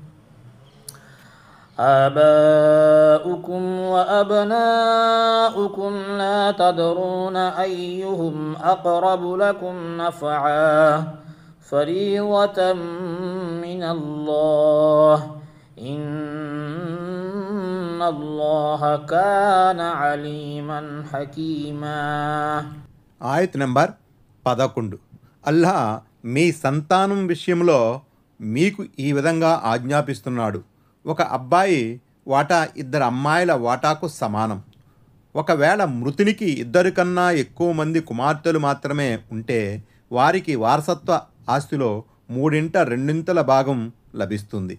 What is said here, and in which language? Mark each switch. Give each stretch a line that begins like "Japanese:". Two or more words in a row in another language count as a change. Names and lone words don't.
Arabic: آباؤكم وأبناؤكم لا تدرون أيهم أقرب لكم نفعا فريضة من الله إن الله كان عليما حكيما.
Telugu: ఆయత్ నంబర్ 11. అల్లా మీ సంతానం విషయంలో మీకు ఈ విధంగా ఆజ్ఞాపిస్తున్నాడు. ఒక అబ్బాయి వాటా ఇద్దరు అమ్మాయిల వాటాకు సమానం. ఒకవేళ మృతునికి ఇద్దరు కన్నా ఎక్కువ మంది కుమార్తెలు మాత్రమే ఉంటే వారికి వారసత్వ ఆస్తిలో 3/2 భాగం లభిస్తుంది.